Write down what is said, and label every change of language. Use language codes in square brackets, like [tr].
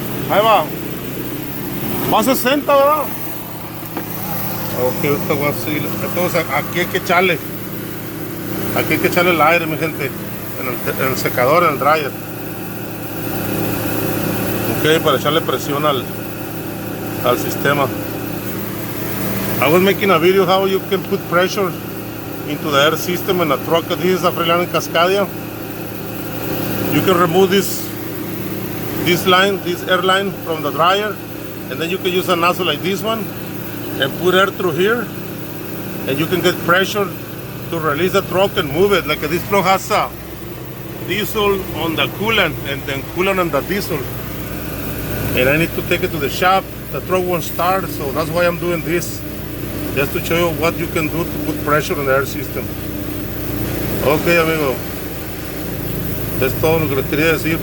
[es] Ahí va. Va a 60, ¿verdad? Ok, esto va así. Entonces aquí hay que echarle. Aquí hay que echarle el aire, mi gente. En el secador, en el dryer. Ok, para echarle presión al sistema. [en] I was making a video how you can put pressure into the air system in a truck. This is a Freeliner Cascadia. You can remove this air line from the dryer, and then you can use a nozzle like this one and put air through here, and you can get pressure to release the truck and move it. Like this truck has a diesel on the coolant and then coolant on the diesel, and I need to take it to the shop. The truck won't start, so that's why I'm doing this, just to show you what you can do to put pressure on the air system. [es] Ok, amigo, es todo lo que les quería decir.